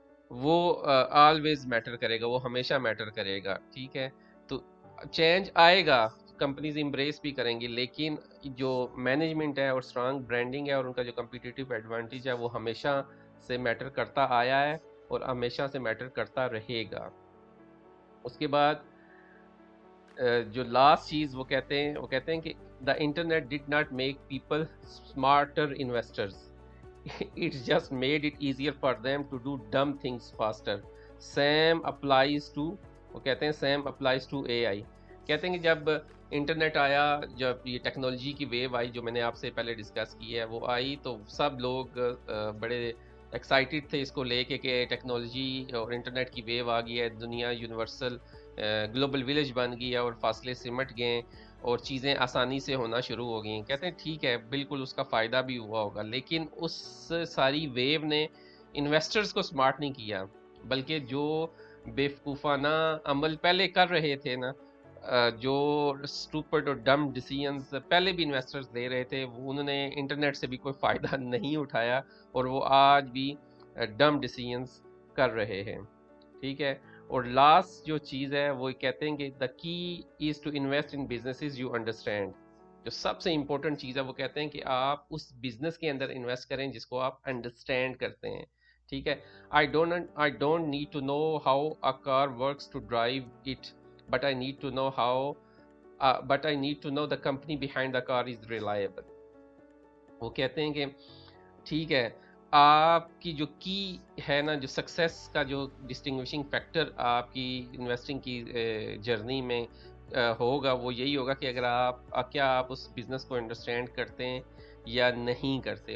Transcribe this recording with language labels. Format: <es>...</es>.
<ur>وہ always metre کرے گا، وہ ہمیشہ میٹر کرے گا۔ ٹھیک ہے، تو چینج آئے گا، کمپنیز امبریس بھی کریں گی، لیکن جو مینجمنٹ ہے اور اسٹرانگ برانڈنگ ہے اور ان کا جو کمپیٹیٹیو ایڈوانٹیج ہے وہ ہمیشہ سے میٹر کرتا آیا ہے اور ہمیشہ سے میٹر کرتا رہے گا۔ اس کے بعد جو لاسٹ چیز وہ کہتے ہیں کہ</ur> <en>The internet did not make people smarter investors, it's just made it easier for them to do dumb things faster. Same applies to,</en> <ur>وہ کہتے ہیں</ur> <en>same applies to AI.</en> <ur>کہتے ہیں کہ جب انٹرنیٹ آیا، جب یہ ٹیکنالوجی کی ویو آئی جو میں نے آپ سے پہلے ڈسکس کی ہے وہ آئی، تو سب لوگ بڑے ایکسائٹیڈ تھے اس کو لے کے کہ ٹیکنالوجی اور انٹرنیٹ کی ویو آ گئی ہے، دنیا یونیورسل گلوبل ولیج بن گئی ہے اور فاصلے سمٹ گئے اور چیزیں آسانی سے ہونا شروع ہو گئیں. کہتے ہیں ٹھیک ہے، بالکل اس کا فائدہ بھی ہوا ہوگا، لیکن اس ساری ویو نے انویسٹرز کو سمارٹ نہیں کیا، بلکہ جو بیوقوفانہ عمل پہلے کر رہے تھے نا، جو اسٹوپڈ اور ڈم ڈیسیژنز پہلے بھی انویسٹرز لے رہے تھے، وہ انہوں نے انٹرنیٹ سے بھی کوئی فائدہ نہیں اٹھایا اور وہ آج بھی ڈم ڈیسیژنز کر رہے ہیں. ٹھیک ہے. اور لاسٹ جو چیز ہے وہ کہتے ہیں کہ</ur> <en>The key is to invest in businesses you understand.</en> <ur>جو سب سے امپورٹنٹ چیز ہے وہ کہتے ہیں کہ آپ اس بزنس کے اندر انویسٹ کریں جس کو آپ انڈرسٹینڈ کرتے ہیں. ٹھیک ہے.</ur> <en>I don't need to know how a car works to drive it, but I need to know but I need to know the company behind the car is reliable.</en> <ur>وہ کہتے ہیں کہ ٹھیک ہے، آپ کی جو کی ہے نا، جو سکسیس کا جو ڈسٹنگوشنگ فیکٹر آپ کی انویسٹنگ کی جرنی میں ہوگا، وہ یہی ہوگا کہ اگر کیا آپ اس بزنس کو انڈرسٹینڈ کرتے ہیں یا نہیں کرتے.</ur>